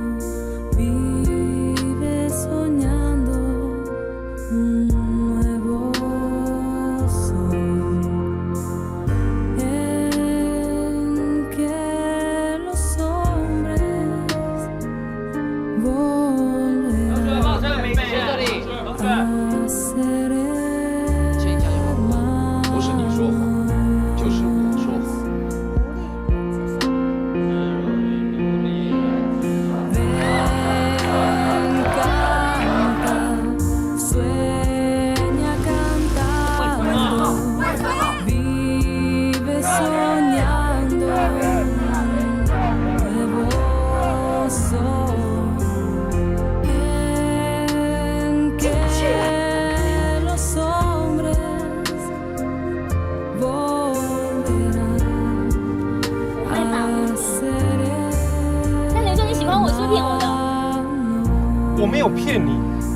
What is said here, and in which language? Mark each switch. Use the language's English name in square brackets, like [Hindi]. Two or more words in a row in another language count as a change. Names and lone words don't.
[Spanish] vive soñando un nuevo sol en que los hombres volverán a ser hermanos. [Chinese] 不是你说谎，就是我说谎。 [Spanish] Sueña cantando, vive soñando nuevo sol en que los hombres volverán a ser. [Chinese] 那你说你喜欢我是不是骗我的？我没有骗你。